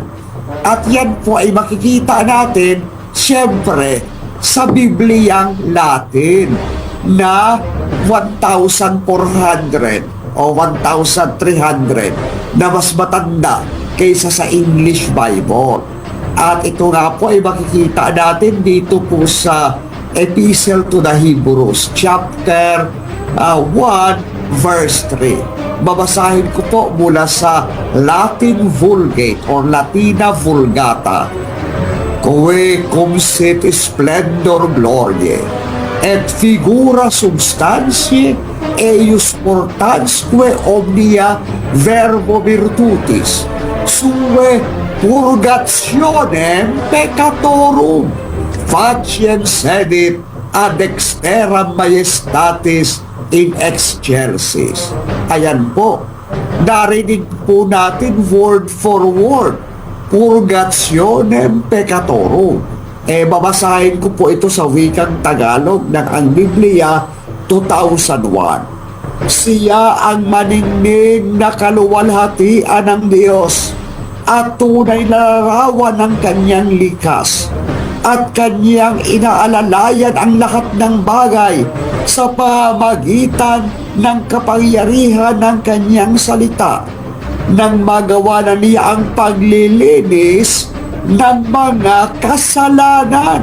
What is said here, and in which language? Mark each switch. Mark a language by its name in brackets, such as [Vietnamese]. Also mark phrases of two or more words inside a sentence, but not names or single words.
[Filipino] At yan po ay makikita natin, siyempre, sa Bibliang Latin na 1,400 o 1,300 na mas matanda kaysa sa [English] English Bible. [Filipino] At ito nga po ay makikita natin dito po sa [English] Epistle to the Hebrews, chapter 1, verse 3. [Filipino] Babasahin ko po mula sa Latin Vulgate or Latina Vulgata. [Latin] Quae cum sit splendor gloriae et figura substantiae eius portansque omnia verbo virtutis sue purgationem peccatorum faciem sedit ad exteram majestatis in excelsis. [Filipino] Ayan po, narinig po natin [English] word for word, [Latin] purgationem peccatorum. [Filipino] Babasahin ko po ito sa wikang Tagalog ng ang Biblia 2001. Siya ang maningning na kaluwalhatian ng Diyos at tunay na larawan ng kanyang likas at kanyang inaalalayan ang lahat ng bagay sa pamamagitan ng kapangyarihan ng kanyang salita nang magawa na niya ang paglilinis ng mga kasalanan.